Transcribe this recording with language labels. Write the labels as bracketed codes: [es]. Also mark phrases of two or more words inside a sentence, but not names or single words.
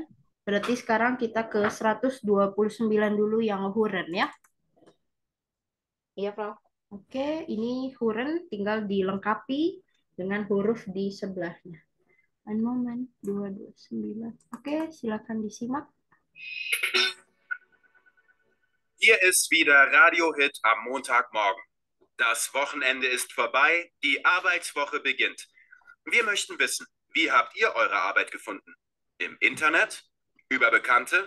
[id] berarti sekarang kita ke 129 dulu yang huren ya. Iya, Prof. Oke, ini huren tinggal dilengkapi dengan huruf di sebelahnya. [de] Ein Moment, 229. [id] Oke, silakan disimak. [de] Hier ist wieder Radio-Hit am Montagmorgen. Das Wochenende ist vorbei, die Arbeitswoche beginnt. Wir möchten wissen, wie habt ihr eure Arbeit gefunden? Im Internet? Über Bekannte?